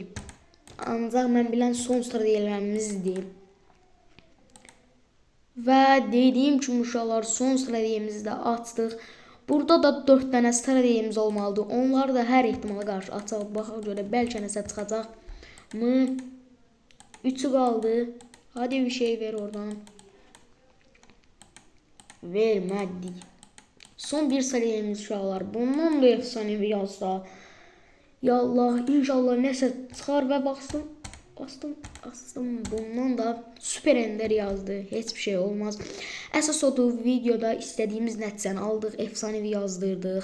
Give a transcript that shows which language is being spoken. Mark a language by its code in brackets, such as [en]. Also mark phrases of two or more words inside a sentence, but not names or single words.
[az] Ancaq mən bilən son stratejilərimizdir. Və dediyim kimi uşaqlar, son stratejimizi də açdıq. Burada da 4 dənə stratejimiz olmalıdır. Onları da hər ehtimala qarşı açaq. Baxaq görə bəlkə nəsə çıxacaq. [tr] 3'ü kaldı. Hadi bir şey ver oradan. [az] Vermedi. Son bir stratejimiz uşaqlar. Bundan da efsanevi yazsa. Ya Allah, inşallah nəsə çıxar və bastım. Bundan da Super Ender yazdı. [tr] Hiçbir şey olmaz. [az] Əsas odur, videoda istədiyimiz nəticəni aldıq. Efsanevi yazdırdıq.